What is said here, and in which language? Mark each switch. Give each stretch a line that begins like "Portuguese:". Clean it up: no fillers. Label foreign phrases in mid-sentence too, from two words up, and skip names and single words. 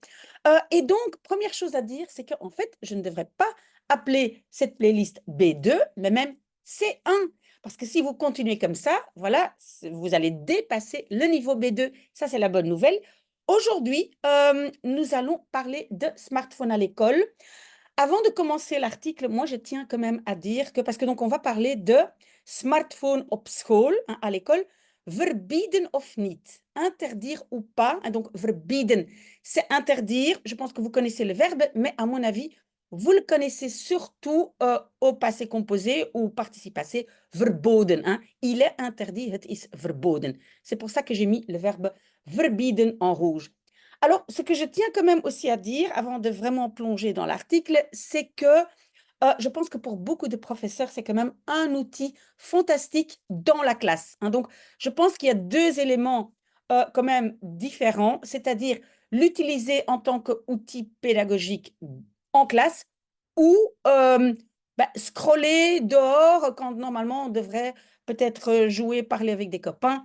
French: Et donc première chose à dire, c'est qu'en fait je ne devrais pas appeler cette playlist B2, mais même C1. Parce que si vous continuez comme ça, voilà, vous allez dépasser le niveau B2. Ça, c'est la bonne nouvelle. Aujourd'hui, nous allons parler de smartphone à l'école. Avant de commencer l'article, moi, je tiens quand même à dire que, parce que donc on va parler de smartphone
Dutch: op school,
French: hein, à l'école,
Dutch: verbieden of niet,
French: interdire ou pas. Hein, donc, verbieden, c'est interdire. Je pense que vous connaissez le verbe, mais à mon avis, vous le connaissez surtout au passé composé ou participe passé, verboden. Hein. Il est interdit,
Dutch: het is verboden.
French: C'est pour ça que j'ai mis le verbe verbieden en rouge. Alors, ce que je tiens quand même aussi à dire, avant de vraiment plonger dans l'article, c'est que je pense que pour beaucoup de professeurs, c'est quand même un outil fantastique dans la classe. Hein. Donc, je pense qu'il y a deux éléments quand même différents, c'est-à-dire l'utiliser en tant qu'outil pédagogique en classe ou scroller dehors quand normalement on devrait peut-être jouer, parler avec des copains.